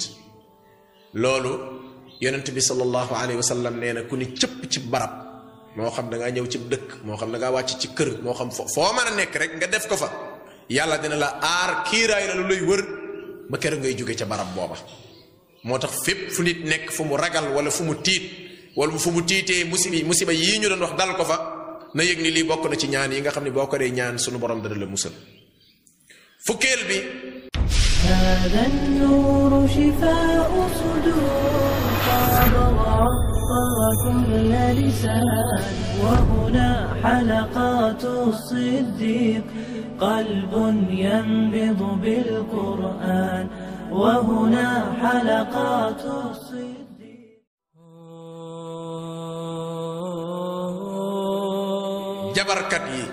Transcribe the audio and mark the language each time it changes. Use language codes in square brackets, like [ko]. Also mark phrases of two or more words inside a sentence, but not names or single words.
[wo] loolu yonent bi [ar] صلى الله عليه وسلم [wo] nee na ku ni cëpp ci barab, moo xam da ngaa ñëw ci dëkk, moo xam da ngaa wàcc ci kër, moo xam foo mën a nekk rek nga def ko fa, yàlla dina la aar kiiraay la lu lay wër ba keroog ngay jóge ca barab booba. moo tax fépp fu nit nekk fu mu ragal wala fu mu tiit wala fu mu tiitee musiba yii ñu doon wax dal ko fa, na yëg ni lii bokk na ci ñaan yi nga xam ne boo ko dee ñaan sunu borom dana la musal. fukkeel bi [ar] هذا النور شفاء صدور طاب وعطر كل لسان وهنا حلقات الصديق قلب ينبض بالقرآن وهنا حلقات الصديق. [wo] jabarkat yi